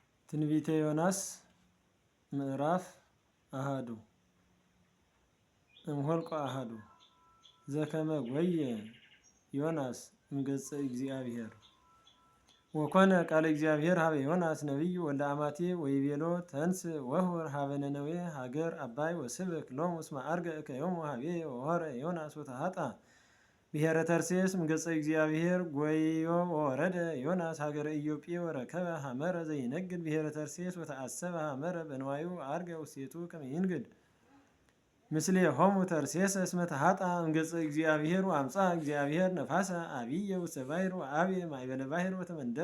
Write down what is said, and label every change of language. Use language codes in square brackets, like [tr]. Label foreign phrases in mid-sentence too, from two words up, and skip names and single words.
[gez] ትንቢተ ዮናስ ምዕራፍ አሃዱ እምኆልቆ አሃዱ ዘከመ ጐየ ዮናስ እምገጸ እግዚአብሔር ወኮነ ቃለ እግዚአብሔር ሀበ ዮናስ ነቢይ ወልደ አማትየ ወይቤሎ ተንሥእ ወሑር ሀበ ነነዌ ሀገር አባይ ወስብክ ሎሙ እስመ ዐርገ እከዮሙ ሀቤየ ወሖረ ዮናስ ወተሃጥአ ብሔረ ተርሴስ እምገጸ እግዚአብሔር ጐዮ ወወረደ ዮናስ ሀገረ ኢዮጴ ወረከበ ሐመረ ዘይነግድ ብሔረ ተርሴስ ወተአሰበ ሐመረ በንዋዩ ዐርገ ውስቴቱ ከመ ይንግድ ምስሌሆሙ ተርሴስ እስመ ተሃጥአ እምገጸ እግዚአብሔር ወአምጽአ እግዚአብሔር ነፋሰ አብየ ውስተ ባሕር ወአብየ ማእበለ ባሕር ወተመንደበ